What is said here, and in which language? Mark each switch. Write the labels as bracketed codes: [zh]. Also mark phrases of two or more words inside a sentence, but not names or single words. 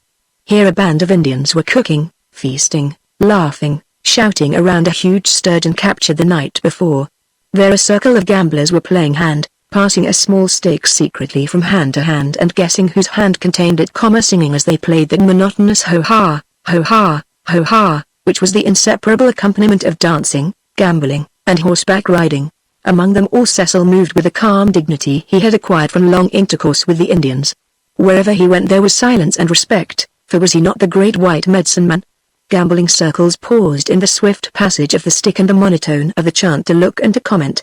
[en] Here a band of Indians were cooking, feasting, laughing, shouting around a huge sturgeon captured the night before. There a circle of gamblers were playing hand, passing a small stake secretly from hand to hand and guessing whose hand contained it, singing as they played that monotonous ho-ha, ho-ha, ho-ha, which was the inseparable accompaniment of dancing, gambling, and horseback riding. Among them all Cecil moved with the calm dignity he had acquired from long intercourse with the Indians. Wherever he went there was silence and respect, for was he not the great white medicine man? Gambling circles paused in the swift passage of the stick and the monotone of the chant to look and to comment.